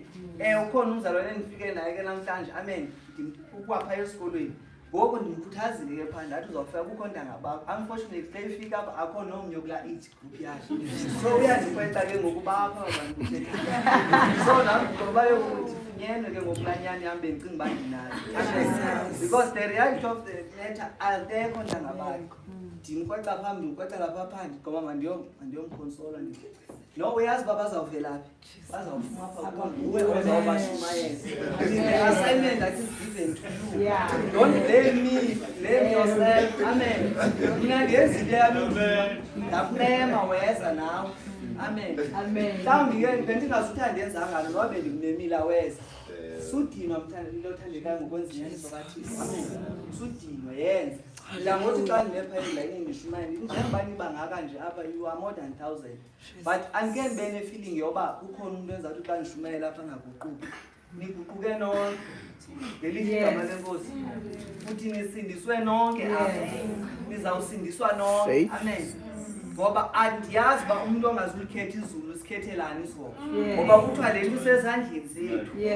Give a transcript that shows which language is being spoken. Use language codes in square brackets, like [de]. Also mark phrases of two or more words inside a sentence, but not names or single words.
[xh] Ukhona umzalwane endifike naye ke namhlanje, amen. Ukwapha esikolweni ngoku ndimkhuthazile ke phaa ndathi uzawufika kukho ntanga bakho. Unfortunately xa ifika apha akho nomnye kulaa [en] age group [xh] yakhe, so uyandikweta ke ngokuba apha abantu kuthetha. So nam ngoba yokuthi funyenwe ke ngokulanyani yam bendicinga uba ndinayo, [en] because the reality of the matter [xh] akekho ntanga bakho. Ndimkweta phaa ndimkweta lapha phandle ngoba mandiyomkonsola ndithi no, uyazi uba bazawuvela phi, bazawufuma apha nguwe ozawubashumayeza. [en] The assignment that is given to you. Don't blame me, blame yourself, [xh] amen. Mina ndiyenzile yami ndakunema weza nawe, amen. Mhlawumbi ke bendingazuthi ndiyenzanga noba bendikunemile weza. Sudinwa mthandekayo othandekayo ngokwenzinyaniso kaThixo, amen. Sudinwa yenza. La ngothi xa ndinephayela indishumayela njengoba nibangaka nje apha [en] you are more than 1,000, [xh] but andike ndibe ne-feeling yoba ukhona umuntu enzathi xa ndishumayela apha ngaguquki. Niguquke nonke ngelithi igama lenkosi, futhi nisindiswe nonke apha, nizawusindiswa nonke, amen. Ngoba andiyazi uba umuntu ongazulikhetha izulu sikhethelani isoko, ngoba kuthiwa le nto isezandleni zethu.